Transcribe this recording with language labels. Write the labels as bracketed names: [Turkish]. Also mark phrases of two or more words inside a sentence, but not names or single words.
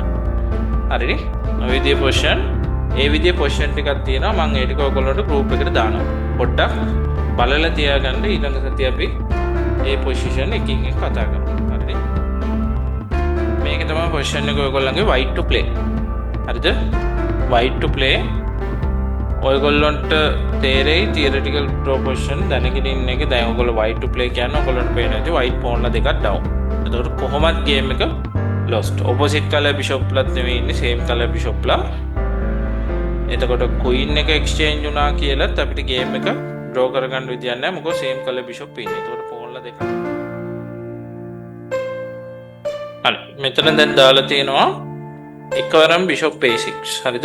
[Sinhala] හරිනේ? ඔය විදිය position ඒ විදිය position ටිකක් තියෙනවා. මම ඒ ටික ඔයගොල්ලන්ට group එකට දානවා. පොඩ්ඩක් බලලා තියාගන්න. ඊළඟ සතිය අපි ඒ position එකකින් එක කතා කරමු. හරිනේ? මේක තමයි position එක ඔයගොල්ලන්ගේ [English] white to play. [Sinhala] හරිද? [English] white to play [Sinhala] ඔයගොල්ලන්ට තේරෙයි [English] theoretical draw position [Sinhala] දැනගෙන ඉන්න එක. දැන් ඔයගොල්ලෝ [English] white to play [Sinhala] කියන්නේ ඔයගොල්ලන්ට පේන ඇති [English] white pawn [Sinhala] ලා දෙකක් down. එතකොට කොහොමද game එක lost? [English] opposite color bishop [Sinhala] ලත් නෙවෙයි ඉන්නේ [English] same color bishop [Sinhala] ලා. එතකොට queen එක exchange වුණා කියලාත් අපිට game එක draw කරගන්න විදියක් නැහැ. මොකද [English] same color bishop [Sinhala] ඉන්නේ. එතකොට pawn ලා දෙකක්. හරි. මෙතන දැන් දාලා තියෙනවා එකවරම bishop a6. හරිද?